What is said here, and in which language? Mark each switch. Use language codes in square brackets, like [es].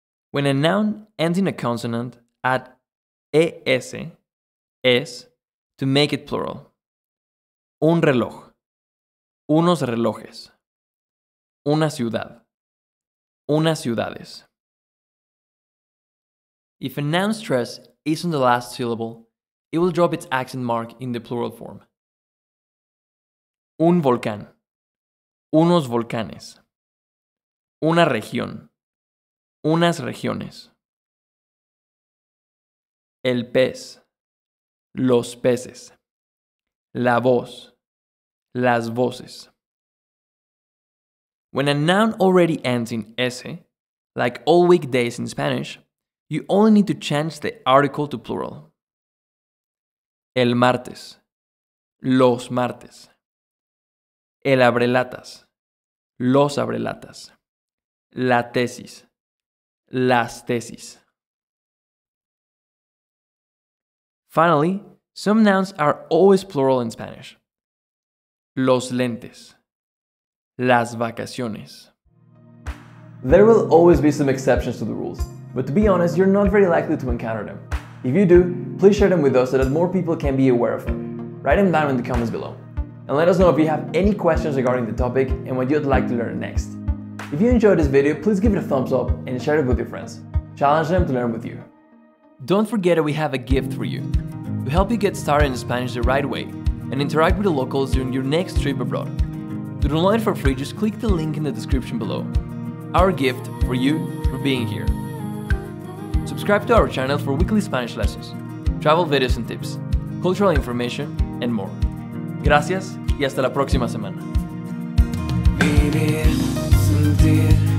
[en] When a noun ends in a consonant, add es, es, to make it plural. [es] Un reloj, unos relojes, una ciudad, unas ciudades. [en] If a noun stress is on the last syllable, it will drop its accent mark in the plural form. [es] Un volcán, unos volcanes, una región, unas regiones. El pez, los peces, la voz, las voces. [en] When a noun already ends in ese, like all weekdays in Spanish, you only need to change the article to plural. [es] El martes, los martes. El abrelatas, los abrelatas. La tesis, las tesis. [en] Finally, some nouns are always plural in Spanish. [es] Los lentes, las vacaciones. [en] There will always be some exceptions to the rules, but to be honest, you're not very likely to encounter them. If you do, please share them with us so that more people can be aware of them. Write them down in the comments below. And let us know if you have any questions regarding the topic and what you'd like to learn next. If you enjoyed this video, please give it a thumbs up and share it with your friends. Challenge them to learn with you. Don't forget that we have a gift for you. To help you get started in Spanish the right way and interact with the locals during your next trip abroad. To download it for free, just click the link in the description below. Our gift for you for being here. Subscribe to our channel for weekly Spanish lessons, travel videos and tips, cultural information, and more. [es] Gracias y hasta la próxima semana. Vivir, sentir.